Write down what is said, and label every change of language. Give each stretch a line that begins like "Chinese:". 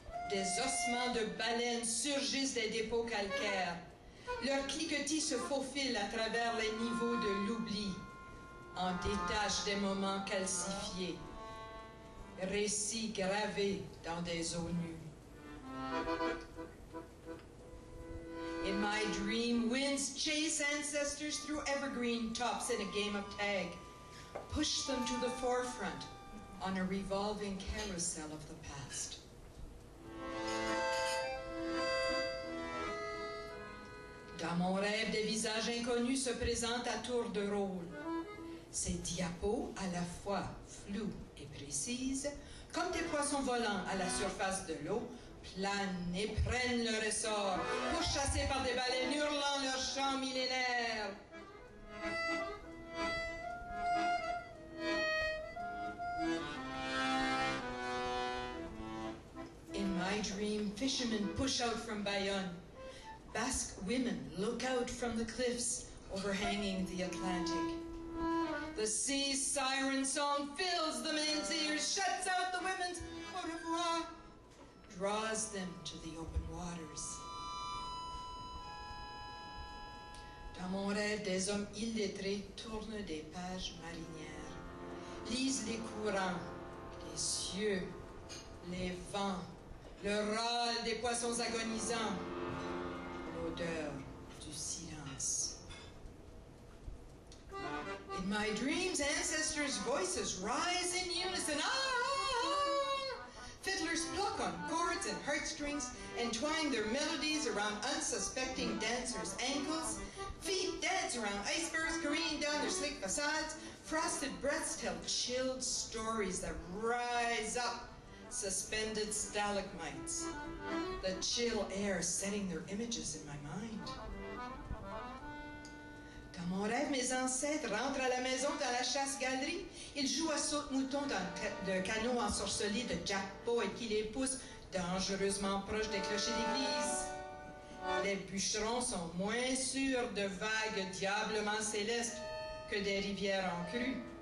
French: Des ossements de baleines surgissent des dépôts calcaires. Leurs cliquetis se faufilent à travers les niveaux de l'oubli, en détachent des moments calcifiés. Récits gravés dans des eaux nues.
English: In my dream, winds chase ancestors through evergreen tops in a game of tag. Push them to the forefront on a revolving carousel of the past.
French: Dans mon rêve, des visages inconnus se présentent à tour de rôle. Ces diapos, à la fois floues et précises, comme des poissons volants à la surface de l'eau, planent et prennent leur essor, pourchassés par des baleines hurlant leur chant millénaire.
English: In my dream, fishermen push out from Bayonne. Basque women look out from the cliffs overhanging the Atlantic. The sea's siren song fills the men's ears, shuts out the women's au revoir, draws them to the open waters.
French: Dans mon rêve, des hommes illettrés tournent des pages marinières, lisent les courants, les cieux, les vents, le râle des poissons agonisants, l'odeur du silence.
English: In my dreams, ancestors' voices rise in unison. Ah! Fiddlers pluck on chords and heartstrings and twine their melodies around unsuspecting dancers' ankles. Feet dance around icebergs careening down their slick facades. Frosted breaths tell chilled stories that rise up, suspended stalagmites. The chill air setting their images in my mind.
French: Dans mon rêve, mes ancêtres rentrent à la maison dans la chasse-galerie. Ils jouent à saute-mouton dans le canot ensorcelé de Jack Boyd qui les pousse dangereusement proche des clochers d'église. Les bûcherons sont moins sûrs de vagues diablement célestes que des rivières en crue.